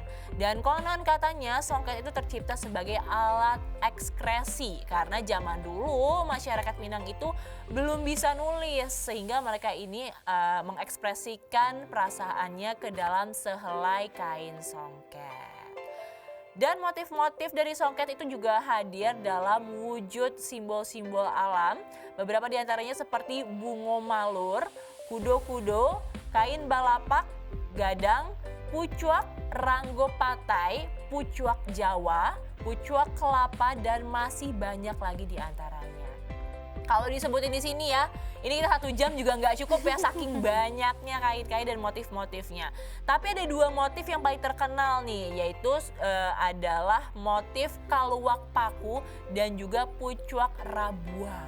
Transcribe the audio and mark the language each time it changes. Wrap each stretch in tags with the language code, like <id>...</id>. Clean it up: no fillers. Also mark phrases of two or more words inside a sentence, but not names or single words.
<id>Dan konon katanya songket itu tercipta sebagai alat ekspresi karena zaman dulu masyarakat Minang itu belum bisa nulis sehingga mereka ini mengekspresikan perasaannya ke dalam sehelai kain songket. Dan motif-motif dari songket itu juga hadir dalam wujud simbol-simbol alam. Beberapa diantaranya seperti bungo malur, kudo-kudo, kain balapak, gadang, pucuak, ranggo patai, pucuak Jawa, pucuak kelapa, dan masih banyak lagi diantaranya. Kalau disebutin di sini ya, ini kita 1 jam juga nggak cukup ya saking banyaknya kain-kain dan motif-motifnya. Tapi ada 2 motif yang paling terkenal nih, yaitu adalah motif kaluak paku dan juga pucuak rabuang.</id>